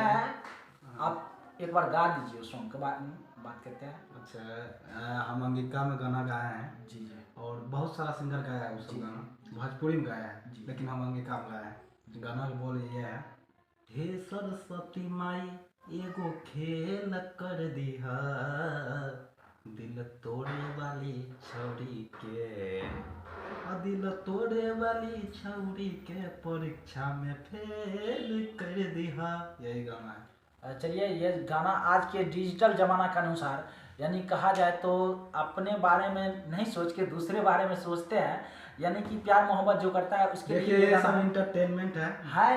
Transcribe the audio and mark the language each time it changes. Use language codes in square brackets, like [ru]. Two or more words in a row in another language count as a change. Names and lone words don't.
[hi] करेंगे। है। आप एक बार गा दीजिए उस सॉन्ग के बारे में बात करते हैं। अच्छा, हम अंगिका में गाना गाए हैं जी जी। और बहुत सारा सिंगर गाया है उसको गाना, भोजपुरी में गाया है, लेकिन हम अंगिका में गाए हैं। गाना का बोल ये है, [anp] हे सरस्वती माई एगो खेल कर दिहा दिल तोड़े वाली छौरी के दिल तोड़े वाली छौरी के परीक्षा में फेल कर दिहा। [hi] यही गाना है। चलिए, ये गाना आज के डिजिटल जमाना के अनुसार, यानी कहा जाए तो अपने बारे में नहीं सोच के दूसरे बारे में सोचते हैं, यानी कि प्यार मोहब्बत जो करता है उसके लिए देखिए, ये सब इंटरटेनमेंट है।